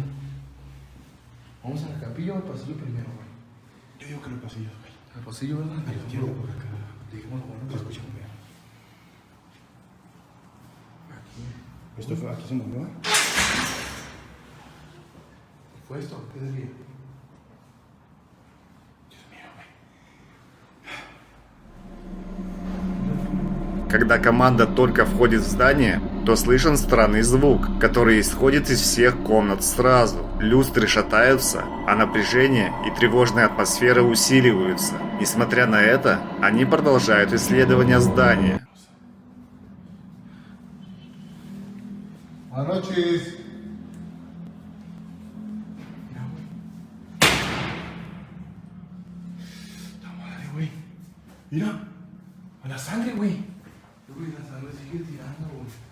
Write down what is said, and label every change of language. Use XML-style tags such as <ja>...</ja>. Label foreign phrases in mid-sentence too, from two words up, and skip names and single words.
<es>Vamos a la capilla o al pasillo primero, güey. Yo digo que los pasillos, güey. Al pasillo, ¿verdad? A la izquierda, por acá. Dijimos, bueno, Se escucha muy bien. aquí. Esto fue, aquí se movió, ¿eh? ¿Fue esto? ¿Qué decía?</es> <ru>Когда команда только входит в здание, то слышен странный звук, который исходит из всех комнат сразу. Люстры шатаются, а напряжение и тревожная атмосфера усиливаются. Несмотря на это, они продолжают исследование здания.</ru> <es>Buenas noches. La madre, güey. Mira, a la sangre, güey. Güey, la sangre sigue tirando, güey.</es>